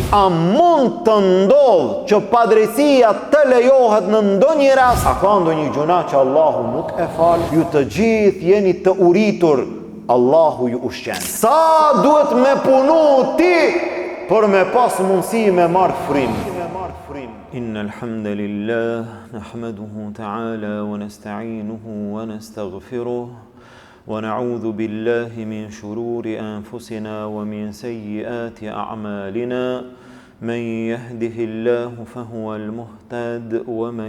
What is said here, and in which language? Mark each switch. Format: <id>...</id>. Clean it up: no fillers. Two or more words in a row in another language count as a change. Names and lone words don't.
<sq>A mund të ndodh që padrejtësia të lejohet në ndonjë rast? A ka ndonjë gjuna që Allahu nuk e fal? Ju të gjithë jeni të uritur, Allahu ju ushqen. Sa duhet me punu ti për me pas mundësi me marrë frim?</sq> <ar>إن الحمد لله نحمده تعالى ونستعينه ونستغفره ونعوذ بالله من شرور أنفسنا ومن سيئات أعمالنا من يهده الله فهو المهتد ومن</ar>